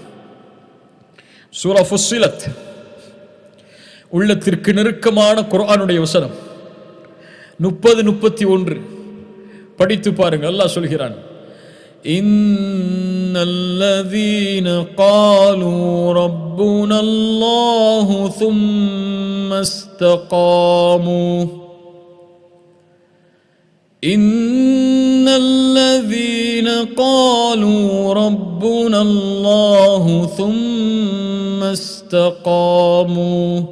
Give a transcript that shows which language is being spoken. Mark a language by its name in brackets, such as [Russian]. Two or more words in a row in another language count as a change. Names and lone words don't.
[Tamil] சூரா ஃபுஸ்ஸிலத், உள்ளத்திற்கு நெருக்கமான குர்ஆனுடைய வசனம் 30-31 படித்து பாருங்கள். அல்லாஹ் சொல்கிறான், [Arabic] إن الذين قالوا ربنا ربنا الله ثم استقاموا إن الذين قالوا ربنا الله ثم استقاموا